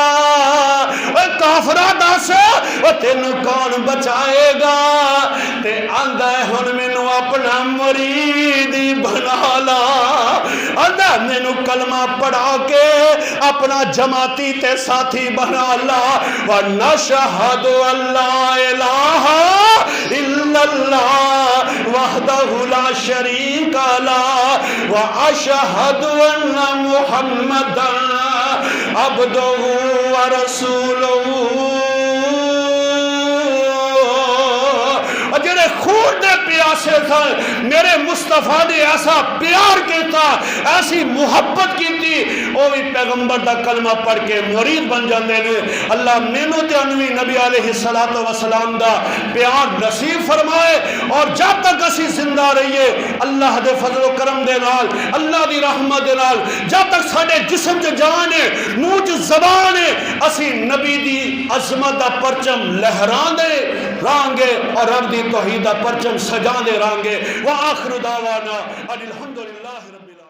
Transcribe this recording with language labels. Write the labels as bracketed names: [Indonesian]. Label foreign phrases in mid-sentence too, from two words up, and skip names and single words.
[Punjabi] اوئے کافرا دس او تینوں کون بچائے گا? تے آندا ہن مینوں اپنا مرید بنا لا، آندا مینوں کلمہ پڑھا کے اپنا جماعتی تے ساتھی بنا لا. [Arabic] ونشهد ألا إله إلا الله وحده لا شريك له وأشهد أن محمدا عبده ورسوله. [Punjabi] جیڑے خون دے پیاسے تھے میرے مصطفیٰ نے ایسا پیار کیا، ایسی محبت کی، وہ بھی پیغمبر دا کلمہ پڑھ کے مرید بن جاتے ہیں. اللہ مینوں تے انوی نبی [Arabic] عليه الصلاة والسلام [Punjabi] دا پیار نصیب فرمائے. اور جب تک اسی زندہ رہیے اللہ دے فضل کرم دے نال، اللہ دی رحمت دے نال، جب تک ساڈے جسم چ جان ہے، منہ چ زبان ہے، اسی نبی دی عظمت دا پرچم لہراندے رانگے اور رب دی توحید دا پرچم سجاندے رانگے. [Arabic] وآخر دعوانا أن الحمد لله.